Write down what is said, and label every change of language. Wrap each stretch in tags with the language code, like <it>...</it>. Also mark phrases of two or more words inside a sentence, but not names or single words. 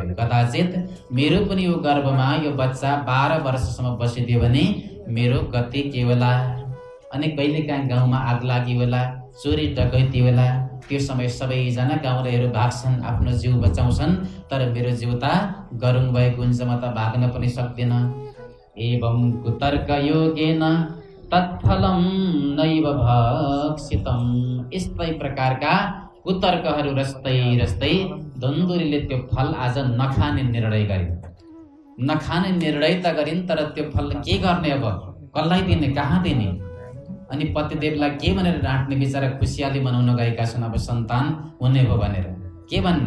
<ne>कदाचित मेरो पनि यो गर्भमा यो बच्चा 12 वर्षसम्म बसिदियो भने मेरो गति के होला। अनि कहिलेकाहीँ गाउँमा आग लागि होला, चोरी डकैती होला, त्यो समय सबैजना गाउँलेहरू भाग्छन्, आफ्नो जिउ बचाउँछन्, तर मेरो जिउ त गरुङ भएको हुन्छ, म त भाग्न पनि सक्दिनँ।</ne> <sa>एवं कुतर्क योगेन तत्फलं नैव भक्षितम्।</sa> <ne>यस्तै प्रकारका कुतर्कहरू रस्दै रस्दै दन्दुलीले त्यो फल आज नखाने निर्णय गरिन्। नखाने निर्णय त गरिन्, तर त्यो फल के गर्ने, अब कसलाई दिने, कहाँ दिने? अनि पतिदेवलाई के भनेर डाँट्ने? बिचरा खुसियाली मनाउन गएका छन्, अब सन्तान हुने हो भनेर के भन्ने?</ne>